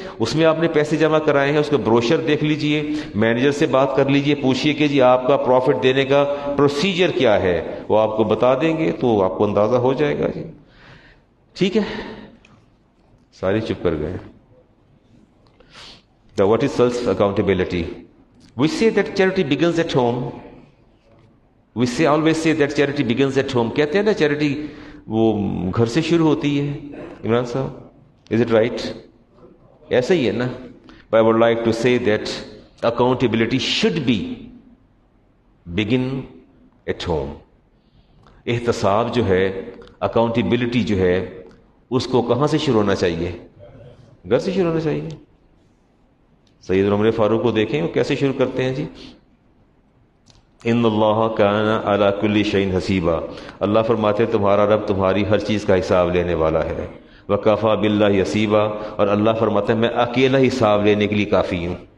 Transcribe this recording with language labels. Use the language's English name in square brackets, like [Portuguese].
[Urdu] اس میں آپ نے پیسے جمع کرائے ہیں، اس کا بروشر دیکھ لیجئے، مینیجر سے بات کر لیجئے، پوچھئے کہ جی آپ کا پروفٹ دینے کا پروسیجر کیا ہے، وہ آپ کو بتا دیں گے تو آپ کو اندازہ ہو جائے گا جی۔ ٹھیک ہے، سارے چپ کر گئے۔ [English] What is self accountability? We say that charity begins at home. We always say that charity begins at home. [Urdu] کہتے ہیں نا چیریٹی وہ گھر سے شروع ہوتی ہے۔ عمران صاحب، [English] is it right؟ [Urdu] ایسا ہی ہے نا۔ [English] But I would like to say that accountability should begin at home. [Urdu] احتساب جو ہے، اکاؤنٹیبلٹی جو ہے، اس کو کہاں سے شروع ہونا چاہیے؟ گھر سے شروع ہونا چاہیے۔ سیدنا عمر فاروق کو دیکھیں وہ کیسے شروع کرتے ہیں جی۔ [Arabic] ان اللہ کان علی کل شیء حسیبا، [Urdu] اللہ فرماتے ہیں تمہارا رب تمہاری ہر چیز کا حساب لینے والا ہے۔ [Arabic] وکفیٰ باللہ حسیبا، [Urdu] اور اللہ فرماتا ہے میں اکیلا حساب لینے کے لیے کافی ہوں۔